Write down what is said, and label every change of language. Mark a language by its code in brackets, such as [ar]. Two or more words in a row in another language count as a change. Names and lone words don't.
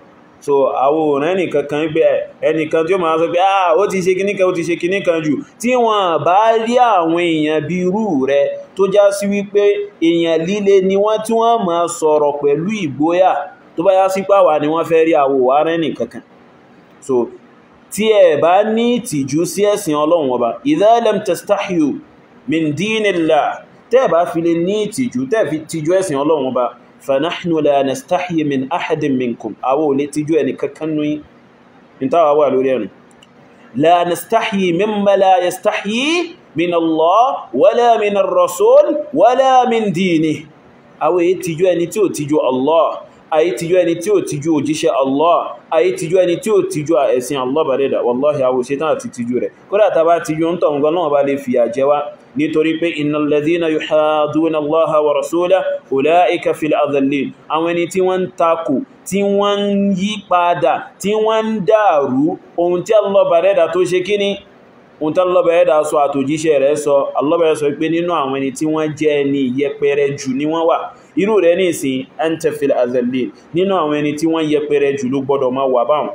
[yo] So àwọn òrìn ẹnìkankan gbé ẹnìkan tí ó máa sọ pé ó ti ṣe kíníkan jù tí wọ́n bá rí àwọn èèyàn bí irú rẹ̀ tó já sí wípé èèyàn líle ni wọ́n tí wọ́n máa sọ̀rọ̀ pẹ̀lú ìgboyà tó bá yá sí pàwà ni wọ́n fẹ́ rí àwòwà rẹ̀ nìkankan. So tí ẹ bá ní ìtìjú sí ẹ̀sìn Ọlọ́run ọba [ar] إذا لم تستحيوا من دين الله, [yo] tẹ́ bá fi lè ní ìtìjú tẹ́ fi tìjú ẹ̀sìn Ọlọ́run ọba [ar] فنحن لا نستحيي من أحد منكم, [yo] àwa ò lè tìjú ẹni kankan nú yín ìtawà wà lórí ẹnu. [ar] لا نستحيي مما لا يستحيي من الله ولا من الرسول ولا من دينه, [yo] àwa èyí tìjú ẹni tí ò tìjú Allah, àyí tìjú ẹni tí ò tìjú òjíṣẹ́ Allah, àyí tìjú ẹni tí ò tìjú ẹ̀sìn Allah bàrẹ́dà. Wallahi àwọ̀ ṣetán àti tìjú rẹ̀. Kódà tàbá tìjú ń tọ̀ ǹgan náà bá lè fìyà jẹ wá nítorí pé [ar] إن الذين يحادون الله ورسوله أولئك في الأذلين. [yo] Àwọn ẹni tí wọ́n ń takò, tí wọ́n ń yí padà, tí wọ́n ń dàrú ohun tí Allah bàrẹ́dà tó ṣe kíní, ohun tí Allah bàrẹ́dà sọ àtòjíṣẹ́ rẹ̀ sọ. Allah bàrẹ́dà sọ pé nínú àwọn ẹni tí wọ́n jẹ́ ẹni yẹpẹrẹ jù ni wọ́n wà. Irú rẹ̀ ní ìsìn [ar] أنت في الأذلين, [yo] nínú àwọn ẹni tí wọ́n yẹpẹrẹ jù ló gbọ́dọ̀ máa wà báwọn.